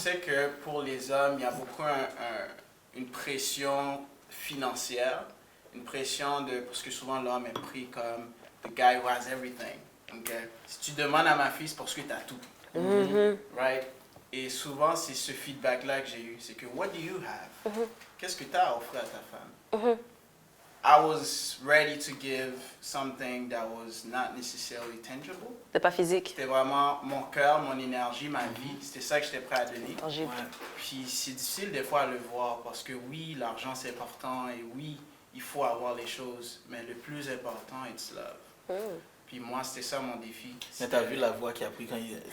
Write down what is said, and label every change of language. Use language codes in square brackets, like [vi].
[fr] sais que pour les hommes, il y a beaucoup une pression financière, une pression de... Parce que souvent, l'homme est pris comme the guy who has everything. Ok? Si tu demandes à ma fille, c'est parce que tu as tout. Right? Et souvent, c'est ce feedback-là que j'ai eu. C'est que, what do you have? Qu'est-ce que tu as à offrir à ta femme? [en] I was ready to give something that was not necessarily tangible. [fr] C'est pas physique. C'était vraiment mon cœur, mon énergie, ma vie. C'était ça que j'étais prêt à donner. Tangible. Puis c'est difficile des fois à le voir parce que oui, l'argent c'est important et oui, il faut avoir les choses. Mais le plus important, it's love. Puis moi, c'était ça mon défi. Mais t'as vu la voix qu'il a pris quand il...